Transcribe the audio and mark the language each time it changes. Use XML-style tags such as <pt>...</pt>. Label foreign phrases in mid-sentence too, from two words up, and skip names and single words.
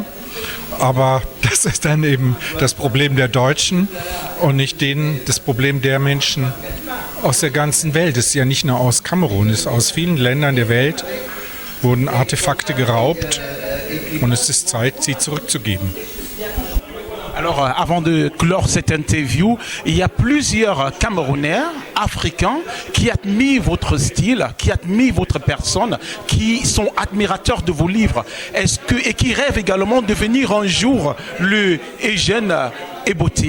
<de>Aber das ist dann eben das Problem der Deutschen und nicht das Problem der Menschen aus der ganzen Welt. Es ist ja nicht nur aus Kamerun, es ist aus vielen Ländern der Welt wurden Artefakte geraubt und es ist Zeit, sie zurückzugeben.</de> <fr>Alors, avant de clore cette interview, il y a plusieurs Camerounais, africains, qui admirent votre style, qui admirent votre personne, qui sont admirateurs de vos livres, et qui rêvent également de devenir un jour le Eugène Eboté.</fr>